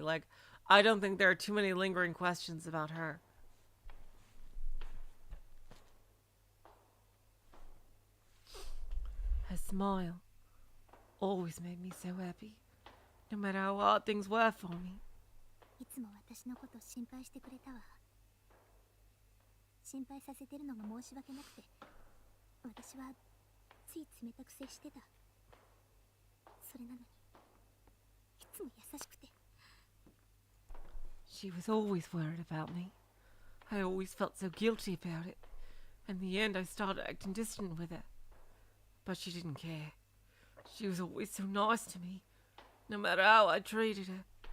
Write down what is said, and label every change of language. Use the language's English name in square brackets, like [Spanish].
[English] Like, I don't think there are too many lingering questions about her. Her smile always made me so happy, no matter how hard things were for me. [Japanese] いつも私のこと心配してくれたわ。心配させてるのが申し訳なくて、私はつい冷たく接してた。それなのに、いつも優しくて。 [English] She was always worried about me. I always felt so guilty about it. In the end, I started acting distant with her. But she didn't care. She was always so nice to me, no matter how I treated her.